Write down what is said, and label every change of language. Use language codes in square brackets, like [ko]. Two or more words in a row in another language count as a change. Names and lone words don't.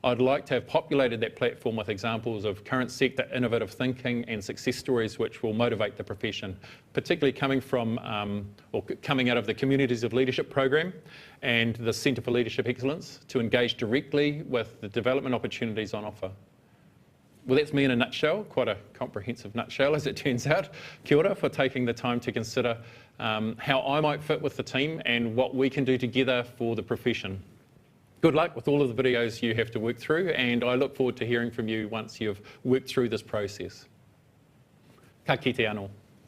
[en] I'd like to have populated that platform with examples of current sector innovative thinking and success stories which will motivate the profession, particularly coming from or coming out of the Communities of Leadership program and the Centre for Leadership Excellence to engage directly with the development opportunities on offer. Well, that's me in a nutshell, quite a comprehensive nutshell as it turns out. [mi] Kia ora [en] for taking the time to consider how I might fit with the team and what we can do together for the profession. Good luck with all of the videos you have to work through, and I look forward to hearing from you once you've worked through this process. [mi] Ka kite anō.